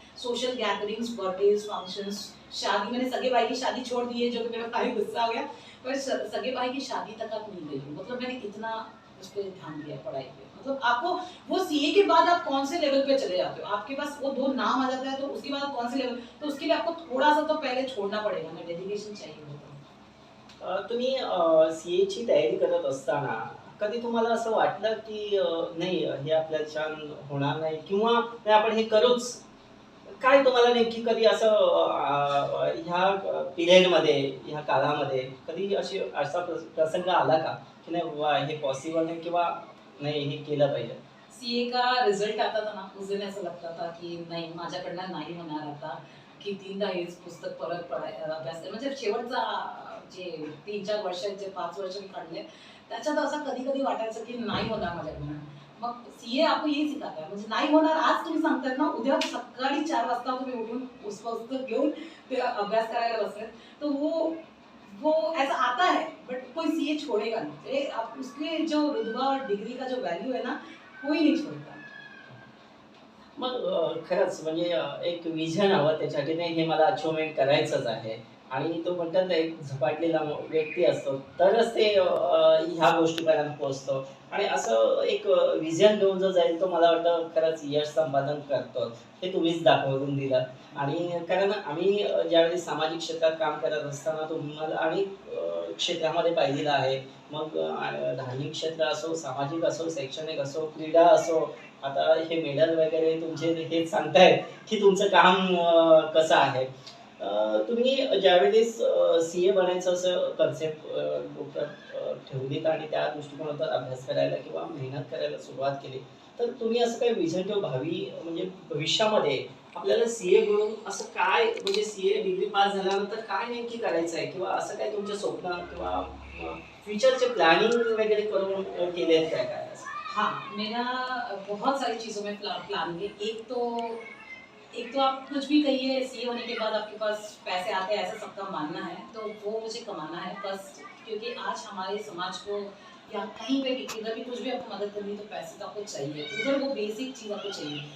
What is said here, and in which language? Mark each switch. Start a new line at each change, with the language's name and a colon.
Hindi: Social gatherings, birthdays, functions, शादी, मैंने सगे भाई की शादी छोड़ दी है, जो कि मेरा भाई गुस्सा हो गया। पर सगे भाई की शादी तक आप नहीं गई हूँ। मतलब मैंने इतना उस पे ध्यान दिया पढ़ाई पे। मतलब आपको वो सीए के बाद आप कौन से लेवल पे चले जाते हो, आपके पास वो 2 नाम आ जाता है, तो उसके बाद आप कौन से लेवल, तो उसके लिए आपको थोड़ा सा तो पहले छोड़ना पड़ेगा ना, डेडिकेशन चाहिए होता है।
Marathi: तुम्ही सीएची तयारी करत असताना कधी तुम्हाला असं वाटलं की नाही हे आपल्याला छान होणार नाही किंवा नाही आपण हे करूच? काय तुम्हाला नेमकी कधी असं ह्या पिरियडमध्ये, ह्या काळामध्ये कधी असा प्रसंग आला का? की नाही बाबा हे पॉसिबल नाही किंवा नाही हे केलं पाहिजे?
Hindi: सीए का रिझल्ट आता था ना, उस दिन ऐसा लगता था
Marathi: की नाही, माझ्याकडनं नाही होणार आता, की 3दा हेच पुस्तक परत अभ्यास कर, म्हणजे शेवटचा जे 3-4 वर्षात जे 5 वर्ष मी काढले, त्याच्यात असं कधी-कधी वाटायचं की नाही होणार माझ्याकडनं. मग
Hindi: सीए आपको यही सिखाता है,
Marathi: म्हणजे नाही होणार आज तुम्ही सांगतायत ना, उद्या सकाळी 4 वाजता तुम्ही उठून पुस्तक घेऊन ते अभ्यास करायला बसलेत,
Hindi: तो वो ऐसा आता है, बट कोई सीए छोड़ेगा नहीं। आप उसके जो रुतबा और डिग्री का जो वैल्यू है ना, कोई नहीं छोड़ता।
Marathi: मग खरंच म्हणजे एक विजन हवं त्याच्यासाठी नाही हे मला अचिव्हमेंट करायचंच आहे आणि तो म्हणतात ना एक झपाटलेला व्यक्ती असतो तरच ते ह्या गोष्टीपर्यंत पोहोचतो आणि असं एक विजन घेऊन जो जाईल तो मला वाटतं खरंच यश संपादन करतो हे तुम्हीच दाखवून दिलं आणि कारण आम्ही ज्यावेळी सामाजिक क्षेत्रात काम करत असताना तुम्हाला अनेक क्षेत्रामध्ये पाहिलेलं आहे मग धार्मिक क्षेत्र असो सामाजिक असो शैक्षणिक असो क्रीडा असो आता हे मेडल वगैरे तुमचे हेच सांगतायत की तुमचं काम कसं आहे. तुम्ही ज्यावेळेस सीए बनायचं असं कन्सेप्ट डोक्यात ठेवलीत आणि त्या दृष्टिकोनातून अभ्यास करायला किंवा मेहनत करायला सुरुवात केली, तर तुम्ही असं काही विजन किंवा भावी म्हणजे भविष्यामध्ये आपल्याला सीए बनून असं काय म्हणजे सीए डिग्री पास झाल्यानंतर काय नेमकी करायचं आहे किंवा असं काय तुमचे स्वप्न किंवा फ्युचरचे प्लॅनिंग वगैरे करून केले आहेत काय काय असं?
Hindi: हाँ, मेरा बहुत सारी चीज़ों में प्लान है। एक तो आप कुछ भी कहिए, सीए होने के बाद आपके पास पैसे आते हैं, ऐसा सबका मानना है, तो वो मुझे कमाना है बस। क्योंकि आज हमारे समाज को या कहीं पे भी, किधर भी कुछ भी आपको मदद करनी है, तो पैसे तो आपको चाहिए, उधर वो बेसिक चीज़ आपको चाहिए।